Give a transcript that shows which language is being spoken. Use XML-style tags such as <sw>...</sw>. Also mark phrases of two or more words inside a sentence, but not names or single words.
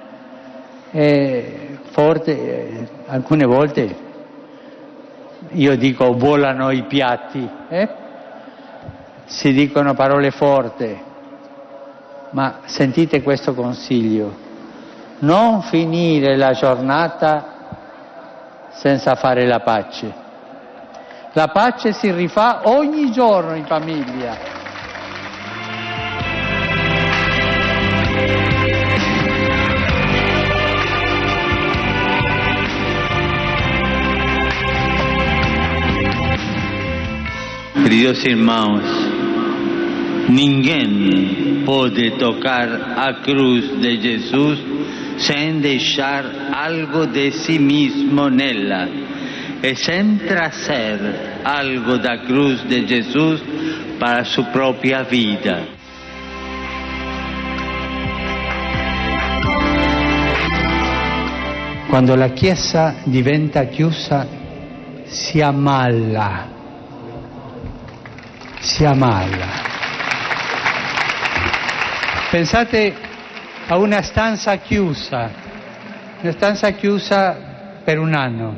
<it>e alcune volte io dico volano i piatti, si dicono parole forti, ma sentite questo consiglio: non finire la giornata senza fare la pace. La pace si rifà ogni giorno in famiglia.</it> <es>Queridos hermanos,</es> <pt>ninguém pode tocar a cruz de Jesús sem deixar algo de</pt> <es>si mismo</es> <pt>nela e sem trazer algo da cruz de Jesús para a sua própria vida.</pt> <it>Quando la Chiesa diventa chiusa, si ammala. Si ammala. Pensate a una stanza chiusa per un anno.</it>